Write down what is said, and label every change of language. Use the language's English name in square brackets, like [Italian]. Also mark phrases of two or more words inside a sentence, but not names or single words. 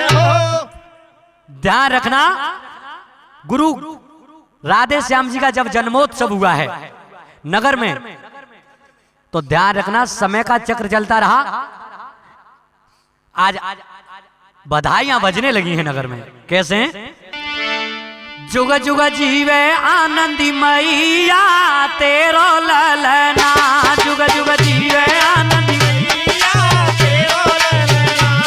[Hindi] ध्यान रखना, गुरु राधे श्याम जी का जब जन्मोत्सव हुआ है नगर में, तो ध्यान रखना समय का चक्र चलता रहा। आज बधाइयां बजने लगी हैं नगर में। कैसे? [Braj] जुग जुग जीवे आनंदी मैया तेरो ललना, जुग जुग जीवे आनंदी मैया तेरो ललना,